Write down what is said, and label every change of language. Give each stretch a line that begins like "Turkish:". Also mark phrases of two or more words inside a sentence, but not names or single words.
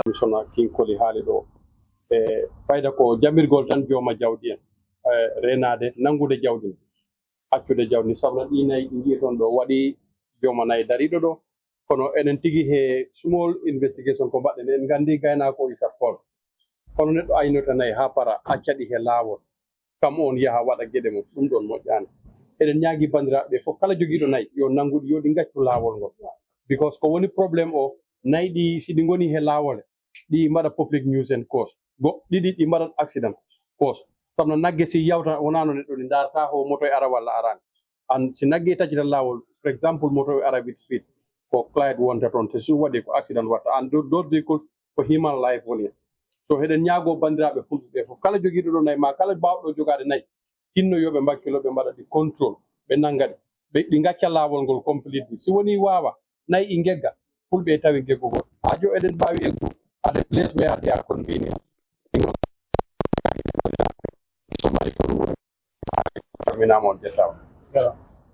Fula: sona kin koli haali do fayda ko jamirgol tan joma jawdi en renade nangude jawdi accude jawdi sabla dinay ngi ton do wadi joma nay darido do kono enen tigi he
English: small investigation
Fula: ko badden en gandi gayna ko isa for kono neddo aynota nay ha para accadi he lawol kam on yaha wada gede mo dum don mo jani eden nyaagi bandirabe fo kala jogido nay yo nangude yodi gaccu lawol ngo because ko woni problem o naydi sidi ngoni he lawol di mada
English: public news and cause
Fula: go di mada
English: accident cause
Fula: samna nagge si yawta wonano neddo ni darta ho moto e ara walla aran an si nagge tajita lawol
English: for example
Fula: moto e ara
English: with speed
Fula: ko client wonta ton to su wadi ko accident watta and do vehicles ko
English: human life
Fula: woni so heden nyaago bandirabe fulbe fo kala jogido do nay ma kala bawdo jogade nay tinno yobe bakkilo be mada di control be nangade be di ngacca lawol gol completely si woni wawa nay ingegga fulbe tawi geggo go ajo eden bawi eggu
English: at a place where they are convenient
Fula: so mari ko terminamo de taw